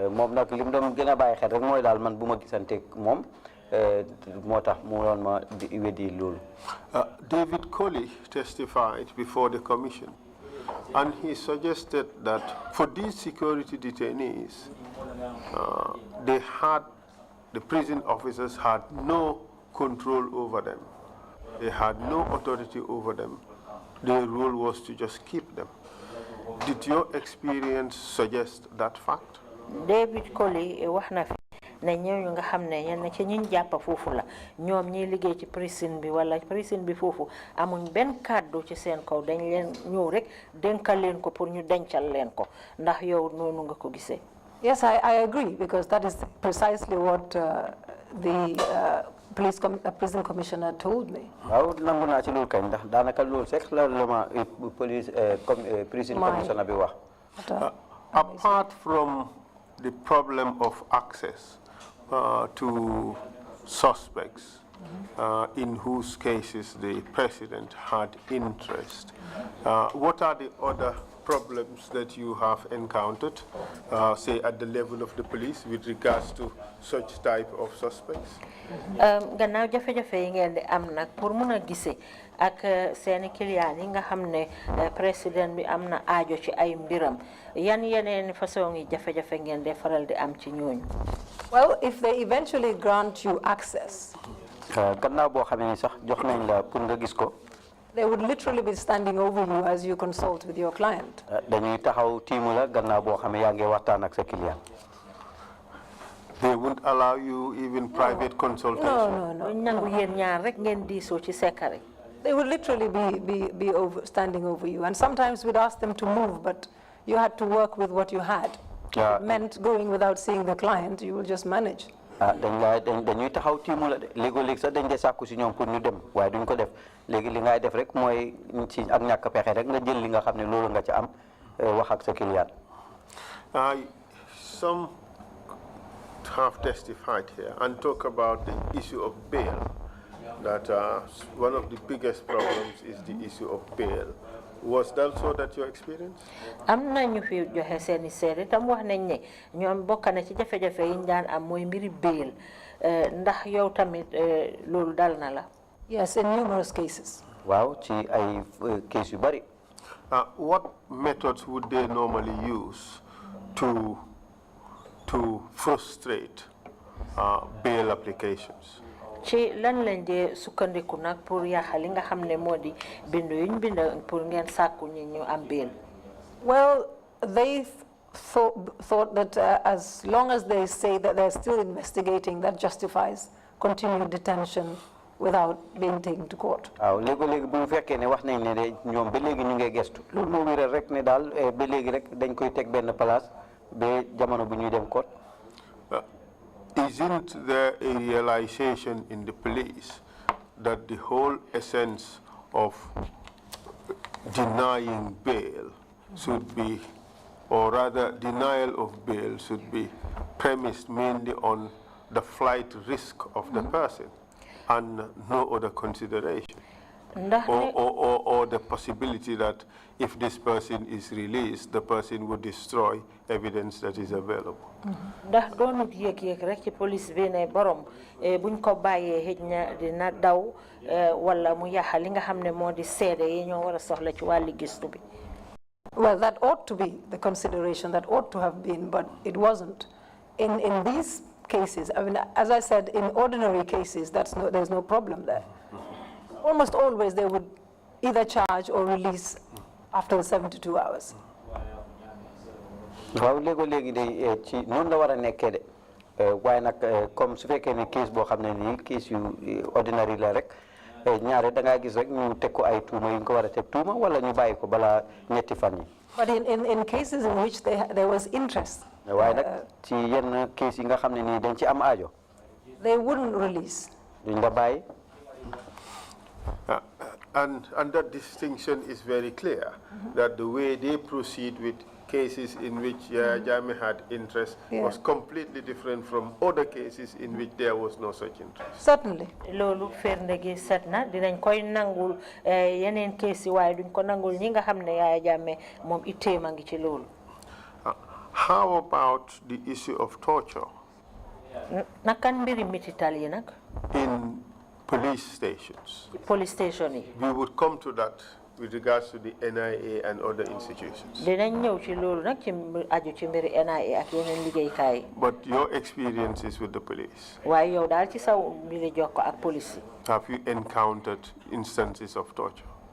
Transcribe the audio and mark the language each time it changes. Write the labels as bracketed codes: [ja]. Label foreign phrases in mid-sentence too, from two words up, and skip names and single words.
[en] David Colley testified before the commission, and he suggested that for these security detainees, the prison officers had no control over them. They had no authority over them. Their role was to just keep them. Did your experience suggest that fact? [wo] David Colley ne ñooñu nga xam ne ñenn ci ñiñ jàpp foofu la ñoom ñiy liggéey ci prison bi wala prison bi foofu amuñ benn kàddu ci seen kaw dañ leen ñëw rek dénkal leen ko pour ñu dencal leen ko ndax yow noonu nga ko gisee. [en] Yes, I agree, because that is precisely what the prison commissioner told me. [wo] waaw nangu naa ci loolu kañ ndax daanaka loolu sax la ma [en] prison commissioner [wo] bi wax. [en] Apart from the problem of access to suspects in whose cases the president had interest, what are the other problems that you have encountered, say at the level of the police with regards to such type of suspects? [wo] Gannaaw jafe-jafe yi ngeen di am nag pour mun a gisee ak seeni client yi nga xam ne président bi am na aajo ci ay mbiram yan yeneen façon yi jafe-jafe ngeen di faral di am ci ñooñu. [en] Well, if they eventually grant you access, [wo] gannaaw boo xamee ni sax jox nañ la pour nga gis ko. [en] They would literally be standing over you as you consult with your client. [wo] dañuy taxaw tiimu la gannaaw boo xamee yaa ngi waxtaan ak sa client. [en] They won't allow you even private consultation? No. They would literally be standing over you. And sometimes we'd ask them to move, but you had to work with what you had. It meant going without seeing the client. You will just manage. [wo] dañuy taxaw tiimu la de léegi-léegi sax dañ dee sàkku si ñoom pour ñu dem waaye duñ ko def léegi li ngay def rek mooy ci ak ñàkk pexe rek nga jël li nga xam ne loolu nga ca am wax ak sa client. [en] Some have testified here and talk about the issue of bail, that one of the biggest problems is the issue of bail. Was that so that your experience? [wo] Am na ñu fi joxe seeni seede tam wax nañ ne ñoom bokk na ci jafe-jafe yi ñu daan am mooy mbiri bail ndax yow tamit loolu dal na la. [en] Yes, in numerous cases. [wo] Waaw ci ay case yu bari. [en] What methods would they normally use to frustrate bail applications? [wo] Ci lan lañ dee sukkandiku nag pour yaaxal li nga xam ne moo di bindu yuñ bind pour ngeen sàkku ñi ñu am bail. [en] Well, they thought that as long as they say that they're still investigating, that justifies continued detention without being taken to court. [wo] waaw léegi-léegi bu fekkee ne wax nañ ne de ñoom ba léegi ñu ngi gestu loolu moo wéral rek ne daal ba léegi rek dañ koy teg benn place ba jamono bu ñuy dem court. [en] isn't there a realization in the police that the whole essence of denying bail should be, or rather denial of bail should be premised mainly on the flight risk of the person and no other consideration? Or the possibility that if this person is released, the person would destroy evidence that is available. [wo] Ndax doonut yëg-yëg rek ci police bi ne borom buñ ko bàyyee xëj na dina daw wala mu yàqa li nga xam ne moo di seede yi ñoo war a soxla ci wàlli gistu bi. [en] Well, that ought to be the consideration, that ought to have been, but it wasn't. In these cases, I mean, as I said, in ordinary cases, there's no problem there. Almost always they would either charge or release after the 72 hours. [wo] waaw léegi de ci noonu la war a nekkee de waaye nag comme su fekkee ne case boo xam ne nii case yu ordinary la rek ñaare da ngaa gis rek ñu teg ko ay tuuma yu ñu ko war a teg tuuma wala ñu bàyyi ko balaa ñetti fan yi. [en] But in cases in which there was interest. [wo] waaye nag ci yenn case yi nga xam ne nii dañ ci am aajo. [en] They wouldn't release. [wo] duñ la bàyyi. [en] And that distinction is very clear, that the way they proceed with cases in which Jammeh had interest was completely different from other cases in which there was no such interest. Certainly. [wo] Loolu firnde gi set na dinañ koy nangul yeneen case yi waaye duñ ko nangul ñi nga xam ne Yaya Jammeh moom itteem a ngi ci loolu. [en] How about the issue of torture? [wo] Nakan mbiri mitital yi nag. [en] In police stations. Police station. We would come to that with regards to the NIA and other institutions. But your experiences with the police. Have you encountered instances of torture?